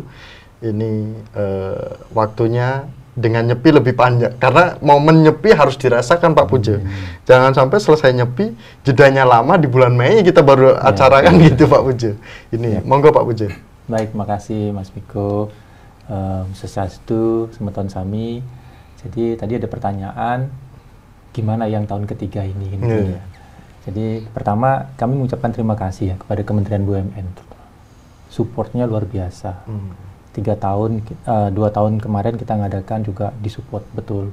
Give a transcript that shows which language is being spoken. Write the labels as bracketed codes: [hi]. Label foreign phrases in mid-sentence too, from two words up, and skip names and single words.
[id] Ini waktunya dengan nyepi lebih panjang, karena momen nyepi harus dirasakan Pak Pujo. Jangan sampai selesai nyepi, jedanya lama, di bulan Mei kita baru acara kan gitu Pak Pujo. Ini monggo Pak Pujo. Baik, makasih Mas Miko. [ban] Sesastu, semeton sami. [id] Jadi tadi ada pertanyaan, gimana yang tahun ketiga ini? Ya. Jadi pertama kami mengucapkan terima kasih ya kepada Kementerian BUMN. Supportnya luar biasa. 2 tahun kemarin kita ngadakan juga disupport betul.